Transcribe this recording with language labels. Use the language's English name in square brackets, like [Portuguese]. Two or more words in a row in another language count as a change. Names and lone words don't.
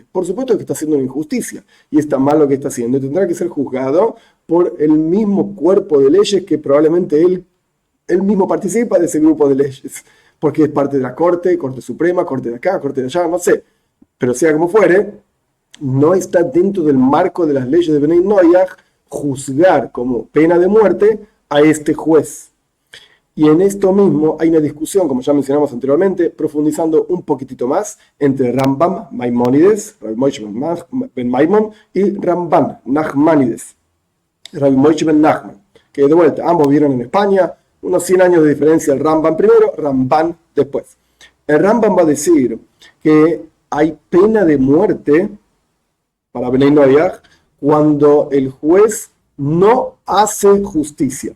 [Spanish] Por supuesto que está haciendo una injusticia y está mal lo que está haciendo y tendrá que ser juzgado por el mismo cuerpo de leyes que probablemente él mismo participa de ese grupo de leyes, porque es parte de la Corte Suprema, Corte de acá, Corte de allá, no sé. Pero sea como fuere, no está dentro del marco de las leyes de [Hebrew] בני נח [Spanish] juzgar como pena de muerte a este juez. Y en esto mismo hay una discusión, como ya mencionamos anteriormente, profundizando un poquitito más entre Rambam, Maimónides, Rabbi Moshe ben Maimon, y Ramban, Nachmanides, Rabbi Moshe ben Nachman, que de vuelta, ambos vivieron en España, unos 100 años de diferencia, el Rambam primero, Ramban después. El Rambam va a decir que hay pena de muerte para [Hebrew] בני נח [Spanish] cuando el juez no hace justicia.